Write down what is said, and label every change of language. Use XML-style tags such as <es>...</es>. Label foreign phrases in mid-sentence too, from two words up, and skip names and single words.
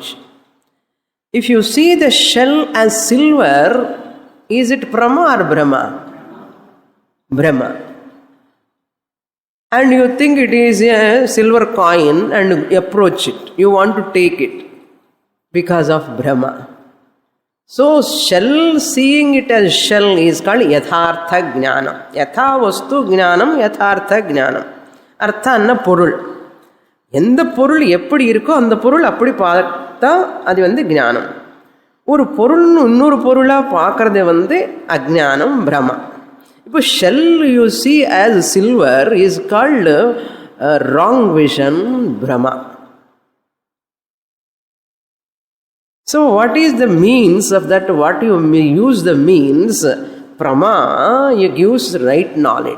<en>If you see the shell as silver, is it Prama or Brahma? Brahma. And you think it is a silver coin and approach it. You want to take it because of Brahma. So, shell, seeing it as shell is called</en> <sa>यथार्थ ज्ञानम्. यथा वस्तु ज्ञानम् यथार्थ ज्ञानम्.</sa> <ta>அர்த்தா அன்னா பொருள். எந்த பொருள் எப்படி இருக்கோ அந்த பொருள் அப்படி பார்த்தா அது ஞானம். ஒரு பொருள்னு இன்னொரு பொருளாக பார்க்கறது அஜ்ஞானம், பிரமா.</ta> <en>இப்போ shell you see as silver is called wrong vision, பிரமா. So what is the means of that? What you use the means? Prama, you gives right knowledge.</en>